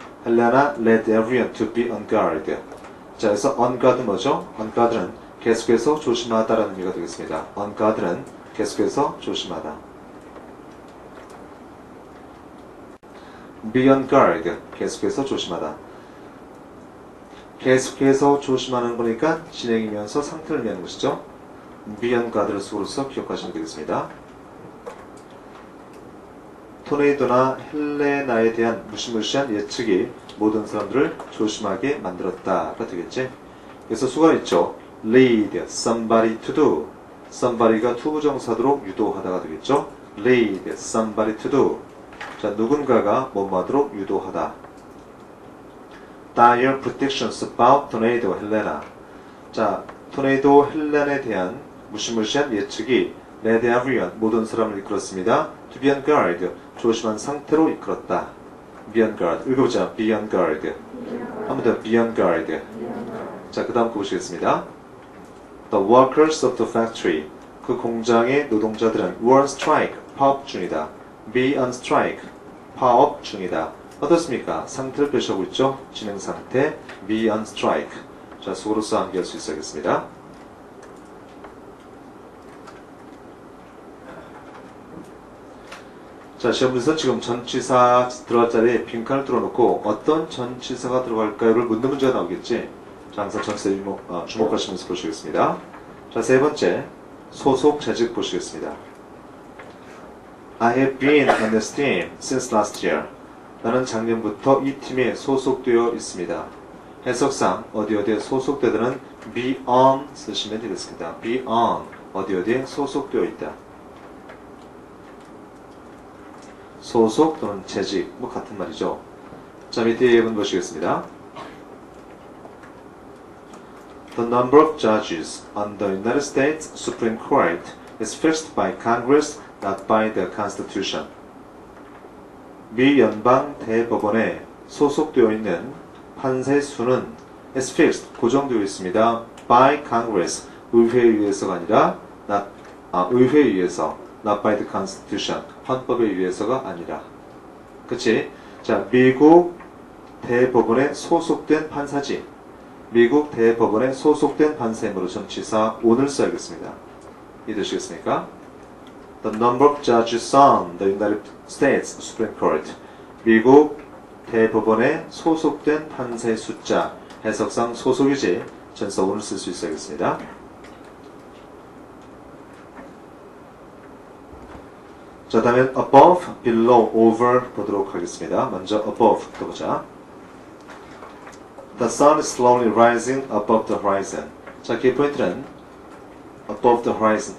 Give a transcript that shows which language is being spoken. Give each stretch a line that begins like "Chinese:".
English: Helena led everyone to be on guard.
Korean: 자, 그래서 on guard 뭐죠? on guard는 계속해서 조심하다라는 의미가 되겠습니다. on guard는 계속해서 조심하다.
English: be on guard,
Korean: 계속해서 조심하다. 계속해서 조심하는 거니까 진행이면서 상태를 의미하는 것이죠. be on guard를 속으로서 기억하시면 되겠습니다. 토네이도나 헬레나에 대한 무시무시한 예측이 모든 사람들을 조심하게 만들었다가 되겠지. 그래서 수가 있죠.
English: lead somebody to do.
Korean: somebody가 투부정사도록 유도하다가 되겠죠.
English: lead somebody to do.
Korean: 자, 누군가가 뭐뭐 하도록 유도하다.
English: dire predictions about tornado Helena.
Korean: 자, 토네이도 헬렌에 대한 무시무시한 예측이
English: led everyone,
Korean: 모든 사람을 이끌었습니다.
English: to be on guard,
Korean: 조심한 상태로 이끌었다.
English: be on guard.
Korean: 읽어보자.
English: be on guard.
Korean: 한 번 더.
English: be on guard.
Korean: 자, 그 다음 거 보시겠습니다.
English: The workers of the factory.
Korean: 그 공장의 노동자들은
English: were on strike,
Korean: 파업 중이다.
English: be on strike,
Korean: 파업 중이다. 어떻습니까? 상태를 표시하고 있죠? 진행 상태,
English: be on strike.
Korean: 자, 속으로서 암기할 수 있어야겠습니다. 자, 시험에서 지금 전치사 들어갈 자리에 빈칸을 뚫어놓고 어떤 전치사가 들어갈까요를 묻는 문제가 나오겠지. 자, 항상 전치사에 주목하시면서 보시겠습니다. 자, 세 번째, 소속 재직 보시겠습니다.
English: I have been on this team since last year.
Korean: 나는 작년부터 이 팀에 소속되어 있습니다. 해석상 어디에 소속되다는 be on 쓰시면 되겠습니다. be on 어디에 소속되어 있다. 소속 또는 재직 뭐 같은 말이죠. 자, 밑에 예문 보시겠습니다.
English: The number of judges on the United States Supreme Court is fixed by Congress, not by the Constitution.
Korean: 미 연방 대법원에 소속되어 있는 판사의 수는 is fixed, 고정되어 있습니다.
English: by Congress,
Korean: 의회에 의해서가 아니라 의회에 의해서,
English: not by the Constitution,
Korean: 헌법에 의해서가 아니라. 그치? 자, 미국 대법원에 소속된 판사지. 미국 대법원에 소속된 판사이므로 전치사 on을 써야겠습니다. 이해되시겠습니까?
English: The number of judges on the United States Supreme Court.
Korean: 미국 대법원에 소속된 판사의 숫자. 해석상 소속이지. 전치사 on을 쓸 수 있어야겠습니다. 자, 다음엔 above, below, over 보도록 하겠습니다. 먼저 above부터 보자.
English: The sun is slowly rising above the horizon.
Korean: 자, 키포인트는
English: above the horizon.